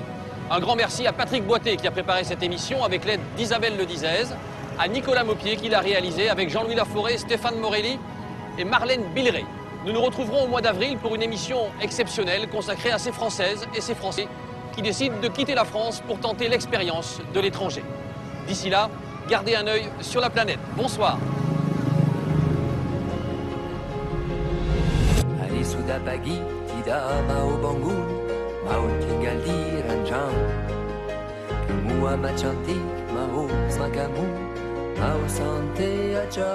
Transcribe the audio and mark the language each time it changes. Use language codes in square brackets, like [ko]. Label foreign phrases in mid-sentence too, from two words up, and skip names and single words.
[fr] Un grand merci à Patrick Boité qui a préparé cette émission avec l'aide d'Isabelle Ledizèze, à Nicolas Maupied qui l'a réalisé avec Jean-Louis Laforêt, Stéphane Morelli et Marlène Billeret. Nous nous retrouverons au mois d'avril pour une émission exceptionnelle consacrée à ces Françaises et ces Français qui décident de quitter la France pour tenter l'expérience de l'étranger. D'ici là, gardez un œil sur la planète. Bonsoir. [id] Hari sudah pagi, tidak mau bangun, mau tinggal di ranjang. Kamu amat cantik, mau sama kamu, mau santai aja.